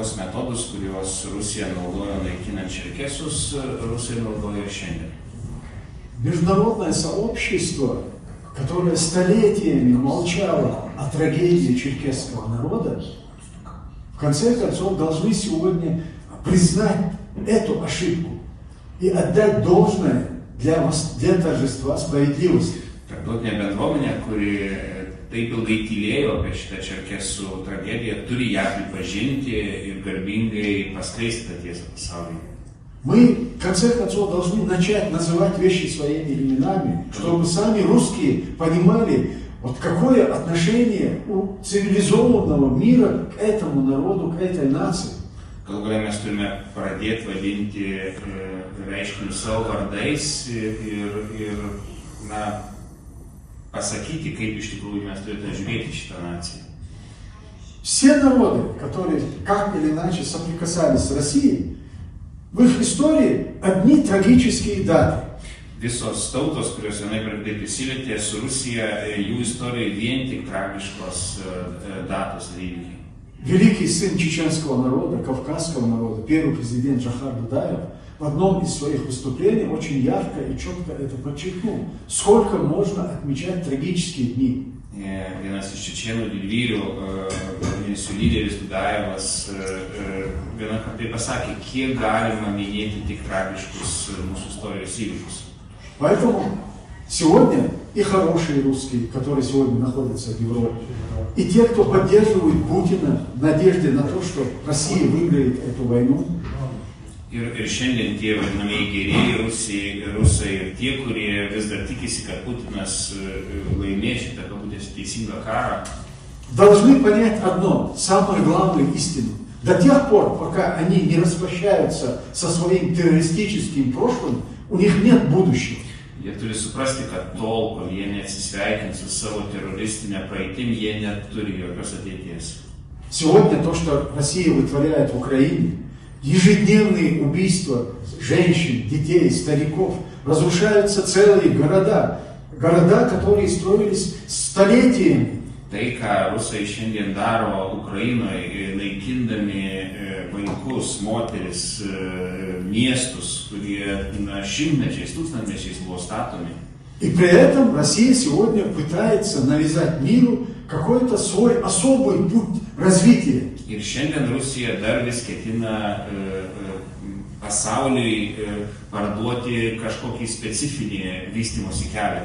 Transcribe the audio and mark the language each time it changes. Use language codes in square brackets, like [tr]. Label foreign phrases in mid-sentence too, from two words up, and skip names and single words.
[ru] Международное сообщество, которое столетиями молчало о трагедии черкесского народа, в конце концов должны сегодня признать эту ошибку и отдать должное для торжества справедливости. [lt] Tarptautinė bendruomenė, kuri taip ilgai tylėjo apie šitą čerkesų tragediją, turi ją pripažinti ir garbingai paskleisti tą tiesą pasaulyje. [ru] Мы, в конце концов, должны начать называть вещи своими именами, чтобы сами русские понимали, вот какое отношение у цивилизованного мира к этому народу, к этой нации. [lt] Galų gale mes turime pradėti vadinti reiškinius savo vardais ir pasakyti, kaip iš tikrųjų mes turėtume žiūrėti šitą naciją. [ru] Все народы, которые как или иначе соприкасались с Россией, в их истории одни трагические даты. [lt] Visos tautos, kurios vienaip ar kitaip prisilietė su Rusija, jų istorijoje vien tik tragiškos datos ir įvykiai. [ru] Великий сын чеченского народа, кавказского народа, первый президент Закаев в одном из своих выступлений очень ярко и четко это подчеркнул. Сколько можно отмечать трагические дни? [lt] Vienas iš čečėnų didvyrių, vadinasi lyderis Zakajevas, vieną kartą pasakė, kiek galima minėti tik tragiškus mūsų istorijos įvykius. [ru] Поэтому сегодня и хорошие русские, которые сегодня находятся в Европе, и те, кто поддерживает Путина в надежде на то, что Россия выиграет эту войну, [lt] ir šiandien tie vadinamieji gerieji rusai ir tie, kurie vis dar tikisi, kad Putinas laimės šitą kabutėse teisingą karą, [ru] должны понять одно, самую главную истину. До тех пор, пока они не распрощаются со своим террористическим прошлым, у них нет будущего. [lt] Jie turi suprasti, kad tol, kol jie neatsisveikins su savo teroristinė praeitim, jie neturi jokios ateities. [ru] Сегодня то, что Россия вытворяет в Украине, ежедневные убийства женщин, детей, стариков, разрушаются целые города, которые строились столетиями. [lt] Tai, ką rusai šiandien daro Ukrainoje, naikindami vaikus, moteris, miestus, kurie šimtmečiais, tūkstantmečiais buvo statomi. [ru] И при этом Россия сегодня пытается навязать миру какой-то свой особый путь развития. [lt] Ir šiandien Rusija dar vis ketina pasauliui parduoti kažkokį specifinį vystymosi kelią.